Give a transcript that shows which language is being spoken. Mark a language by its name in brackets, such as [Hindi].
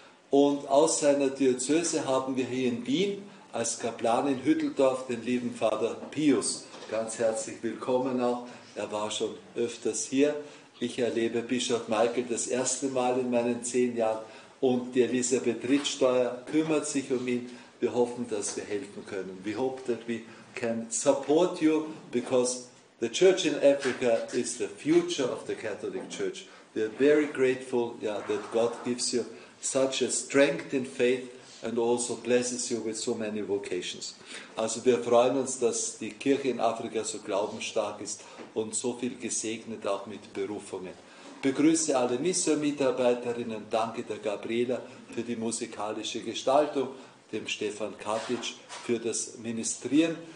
[German] Und aus seiner Diözese haben wir hier in Wien als Kaplan in Hütteldorf den lieben Vater Pius. Ganz herzlich willkommen auch. Er war schon öfters hier. Ich erlebe Bischof Michael das erste Mal in meinen 10 Jahren. Und die Elisabeth Rittsteuer kümmert sich um ihn. Wir hoffen, dass wir helfen können. [English] We hope that we can support you, because the church in Africa is the future of the Catholic Church. We are very grateful, yeah, that God gives you such a strength in faith and also blesses you with so many vocations. [German] Also wir freuen uns, dass die Kirche in Afrika so glaubensstark ist und so viel gesegnet auch mit Berufungen. Begrüße alle Missio-Mitarbeiterinnen, danke der Gabriela für die musikalische Gestaltung, dem Stefan Katic für das Ministrieren.